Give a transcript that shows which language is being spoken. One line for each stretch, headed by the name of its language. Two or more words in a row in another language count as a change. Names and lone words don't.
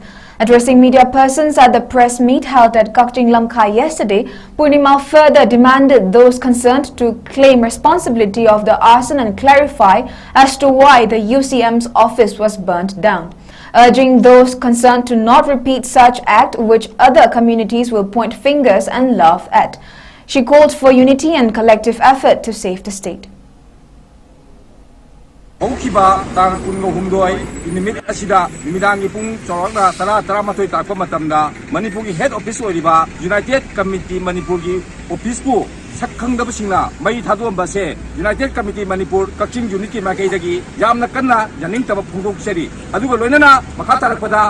English: Addressing media persons at the press meet held at Kakching Lamkhai yesterday, Purnima further demanded those concerned to claim responsibility of the arson and clarify as to why the UCM's office was burnt down, urging those concerned to not repeat such act which other communities will point fingers and laugh at. She called for unity and collective effort to save the state.
Manipuri: Houkiba tang kungo humdoi inimit asida midangi pung chawakda tara matoi takpa matamda Manipur gi
English: head office
Manipuri: oriba United Committee Manipur gi office pu sakhangdaba singna mai thadom base United Committee Manipur Kakching unit ki makai dagi yamna kanna yaning taba phungdok seri aduga loinana makha tarakpada